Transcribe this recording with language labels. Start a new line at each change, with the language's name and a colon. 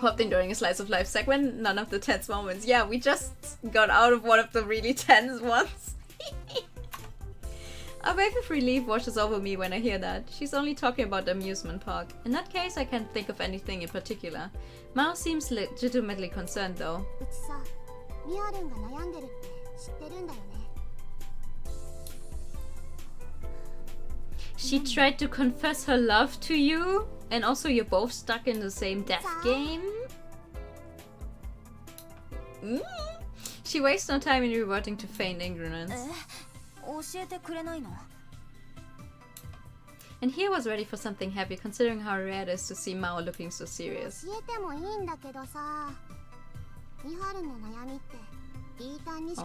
English: popped in during a slice of life segment, none of the tense moments. Yeah, we just got out of one of the really tense ones. A wave of relief washes over me when I hear that. She's only talking about the amusement park. In that case, I can't think of anything in particular. Mao seems legitimately concerned though.
Japanese: うちさ、ミハルンが悩んでるって知ってるんだよね。
English: She tried to confess her love to you? And also you're both stuck in the same death game? She wastes no time in reverting to feigned ignorance.
Japanese: 教えてくれないの？
English: And here was ready for something happy considering how rare it is to see Mao looking so serious.
Japanese: 教えてもいいんだけどさ、ミハルンの悩みってリータンにしか